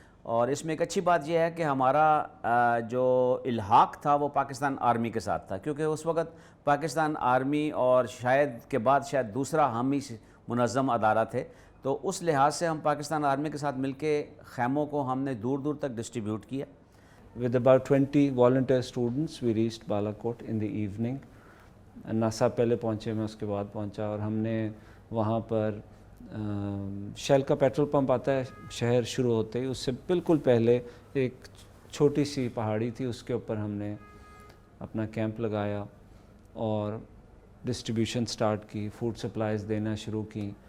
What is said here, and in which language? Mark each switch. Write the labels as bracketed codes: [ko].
[ur] اور اس میں ایک اچھی بات یہ ہے کہ ہمارا جو الحاق تھا وہ پاکستان آرمی کے ساتھ تھا، کیونکہ اس وقت پاکستان آرمی اور شاید کے بعد شاید دوسرا ہم ہی منظم ادارہ تھے. تو اس لحاظ سے ہم پاکستان آرمی کے ساتھ مل کے خیموں کو ہم نے دور دور تک ڈسٹریبیوٹ کیا. [en] With about 20 volunteer students we reached Balakot in the evening. [ur] NASA پہلے پہنچے، میں اس کے بعد پہنچا، اور ہم نے وہاں پر شیل کا پیٹرول پمپ آتا ہے شہر شروع ہوتے ہی، اس سے بالکل پہلے ایک چھوٹی سی پہاڑی تھی، اس کے اوپر ہم نے اپنا کیمپ لگایا اور ڈسٹریبیوشن سٹارٹ کی، فوڈ سپلائیز دینا شروع کی.